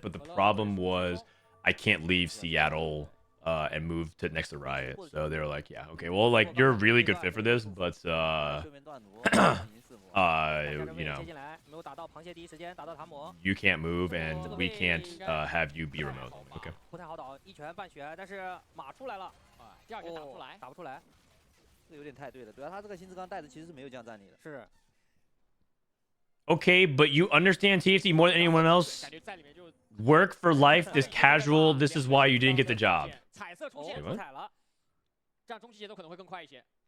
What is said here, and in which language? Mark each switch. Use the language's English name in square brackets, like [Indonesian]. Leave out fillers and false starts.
[English] But the problem was I can't leave Seattle and move to next to Riot. So they were like, yeah, okay, well, like you're a really good fit for this, but you know, you can't move and we can't have you be remote. Okay. [Chinese] 不太好倒，一拳半血，但是马出来了，第二拳打不出来，打不出来，这有点太对了。主要他这个新之刚带着其实是没有这样战力的。是。 [English] Okay, but you understand TFT more than anyone else. Work for life, this casual. This is why you didn't get the job. [Chinese] 彩色出现，出彩了，这样中期节奏可能会更快一些。